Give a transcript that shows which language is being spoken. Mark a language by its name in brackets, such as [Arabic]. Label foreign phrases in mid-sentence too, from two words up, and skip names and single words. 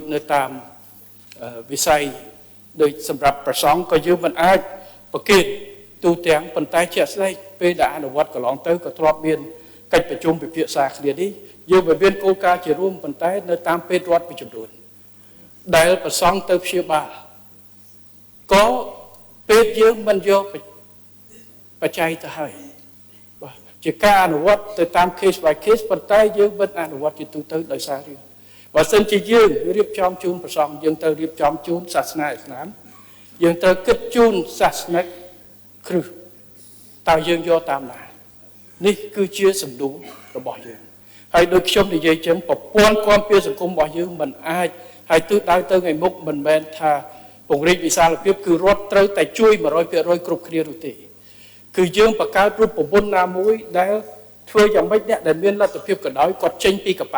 [Khmer] នៅតាមវិស័យដូចសម្រាប់ប្រសង់ក៏យើងមិនអាចប្រកេតទូទាំងប៉ុន្តែជាក់ស្ដែងពេលដែលអនុវត្តកន្លងទៅក៏ធ្លាប់មានកិច្ចប្រជុំពិភាក្សាគ្នានេះយើងមានគោលការណ៍ជារួមប៉ុន្តែនៅតាមពេទ្យរដ្ឋមួយចំនួនដែលប្រសង់ទៅព្យាបាលក៏ពេទ្យយើងមិនយកបច្ច័យទៅហើយបាទ ជាការអនុវត្តទៅតាម [English] case by case [Khmer] ប៉ុន្តែយើងមិនអនុវត្តជាទូទៅដោយសាររឿងបើសិនជាយើងរៀបចំជូនប្រសង់ យើងត្រូវរៀបចំជូនសាសនាអ៊ីស្លាមយើងត្រូវគិតជូនសាសនាគ្រឹះតើយើងយកតាមណានេះគឺជាសំណួររបស់យើងហើយដូចខ្ញុំនិយាយចឹងប្រព័ន្ធគាំពារសង្គមរបស់យើងមិនអាចហើយទិសដៅទៅថ្ងៃមុខមិនមែនថាពង្រីកវិសាលភាពគឺរដ្ឋត្រូវតែជួយ 100% គ្រប់គ្នានោះទេគឺយើងបង្កើតរូបមន្តណាមួយដែលធ្វើយ៉ាងម៉េចអ្នកដែលមានលទ្ធភាពក៏ដោយគាត់ចេញពីកប៉ៅ